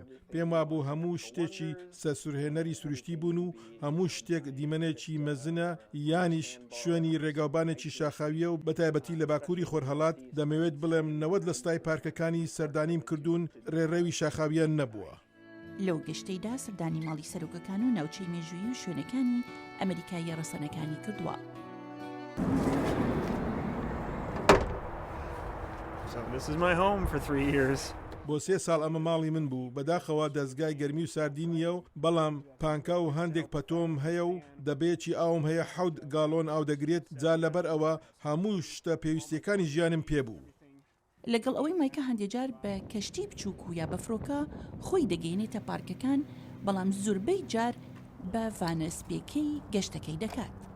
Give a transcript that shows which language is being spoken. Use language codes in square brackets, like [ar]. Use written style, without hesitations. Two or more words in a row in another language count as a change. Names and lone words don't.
[ckb] پێم وابوو هەموو شتێکی سەرسوورهێنەری سروشتی بوون و هەموو شتێک دیمەنێکی مەزنە یانیش شوێنی ڕێگاوبانێکی شاخاویە و بەتایبەتی لە باکووری خۆرهەڵات دەمەوێت بڵێم 90 لە ستای پارکەکانی سەردانیم کردوون ڕێڕەوی شاخاویان نەبووە. لەو گەشتەیدا سەردانی ماڵی سەرۆکەکان و ناوچەی مێژووی و شوێنەکانی ئەمریکای ڕەسەنەکانی کردووە. [en] So this is my home for 3 years. [ckb] بۆ 3 ساڵ ئەمە ماڵی من بوو بەداخەوە دەستگای گەرمی و ساردینیە و بەڵام پانکا و هەندێک پەتۆم هەیە و دەبێکی ئاوم هەیە 7 گاڵۆن ئاو دەگرێت جا لەبەر ئەوە هەموو شتە پێویستیەکانی ژیانم پێبوو. لەگەڵ ئەوەی مایکە هەندێجار بە کەشتی بچووک و یا بەفرۆکە خۆی دەگەینێتە پارکەکان بەڵام زۆربەی جار بە ڤانەسپێکەی گەشتەکەی دەکات.